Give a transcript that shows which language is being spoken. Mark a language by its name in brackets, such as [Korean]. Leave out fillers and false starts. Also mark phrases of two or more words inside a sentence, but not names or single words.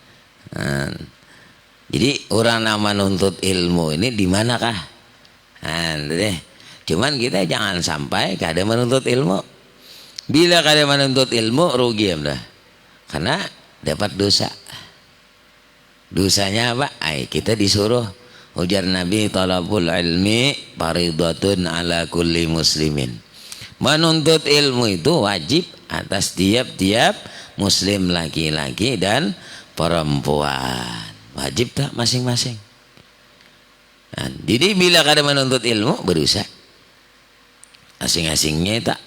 [Banjar] Jadi orang nama nuntut ilmu ini di manakah? Deh. Cuman kita jangan sampai kada menuntut ilmu. Bila kada menuntut ilmu rugi ya dah. Karena dapat dosa. Dosanya apa? Kita disuruh ujar Nabi [Arabic] طلب العلم فريضة على كل مسلمين. [Indonesian] Menuntut ilmu itu wajib atas tiap-tiap muslim laki-laki dan perempuan. [Banjar] Wajib tak masing-masing. Jadi bila kada menuntut ilmu berusaha asing-asingnya tak.